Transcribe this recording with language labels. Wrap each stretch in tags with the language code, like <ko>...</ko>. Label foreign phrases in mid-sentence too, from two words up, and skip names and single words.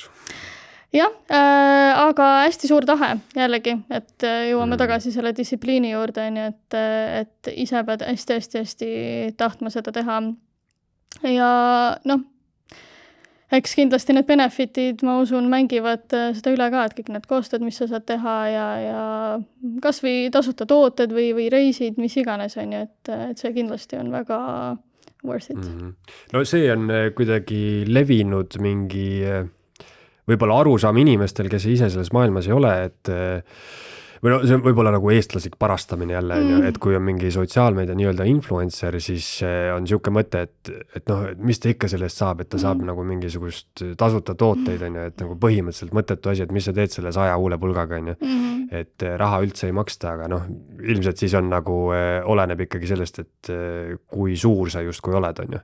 <et>Jah, aga hästi suur tahe jällegi, et jõuame tagasi selle distsipliini juurde, on ju, et ise pead hästi tahtma seda teha. Ja noh, eks kindlasti need benefitid, ma usun, mängivad seda üle ka, et kõik need koostööd, mis sa saad teha ja kas või tasuta tooted või reisid, mis iganes on ju, et see kindlasti on väga</et> <en>worth it.</en> <et>No see on kuidagi levinud mingi võib-olla arusaam inimestel, kes ise selles maailmas ei ole, et või no see on võib-olla nagu eestlaslik parastamine jälle, et kui on mingi sotsiaalmeedia nii-öelda influencer, siis on siuke mõte, et noh, mis ta ikka sellest saab, et ta saab nagu mingisugust tasuta tooteid, on ju, et nagu põhimõtteliselt mõttetu asi, et mis sa teed selle 100 huulepulgaga, on ju, et raha üldse ei maksta, aga noh, ilmselt siis on nagu, oleneb ikkagi sellest, et kui suur sa justkui oled, on ju.</et>